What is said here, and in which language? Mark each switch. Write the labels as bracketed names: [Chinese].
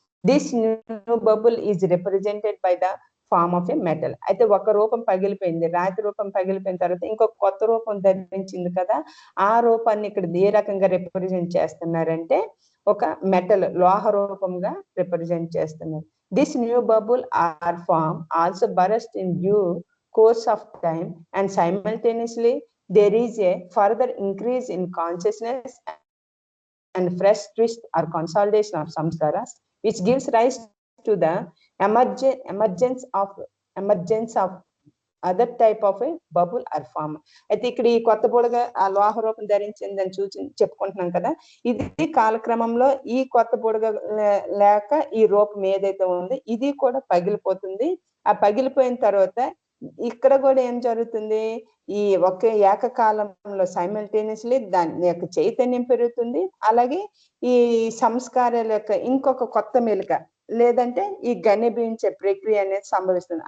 [English] This new bubble is represented by the form of a metal. [Telugu] అయితే ఒక రూపం పగిలిపోయింది, రాతి రూపం పగిలిపోయిన తర్వాత ఇంకొక కొత్త రూపం ధరించింది కదా, ఆ రూపాన్ని ఇక్కడ ఏ రకంగా రిప్రజెంట్ చేస్తున్నారంటే ఒక మెటల్ లోహ రూపంగా రిప్రజెంట్ చేస్తున్నారు. [English] This new bubble or form also burst in due course of time and simultaneously there is a further increase in consciousness and fresh twist or consolidation of samskaras, which gives rise to the emergence of other type of a bubble or form. [Telugu] అయితే ఇక్కడ ఈ కొత్త బుడగ ఆ లోహ రూపం ధరించిందని చెప్పుకుంటున్నాం కదా, ఇది కాలక్రమంలో ఈ కొత్త బుడగ లేక ఈ రూపం ఏదైతే ఉందో ఇది కూడా పగిలిపోతుంది. ఆ పగిలిపోయిన తర్వాత ఇక్కడ కూడా ఏం జరుగుతుంది, ఈ ఒకే ఏకకాలంలో సైమల్టేనియస్లీ దాని యొక్క చైతన్యం పెరుగుతుంది, అలాగే ఈ సంస్కారాల యొక్క ఇంకొక కొత్త మెలిక లేదంటే ఈ ఘనీభవించే ప్రక్రియ అనేది సంభవిస్తుంది.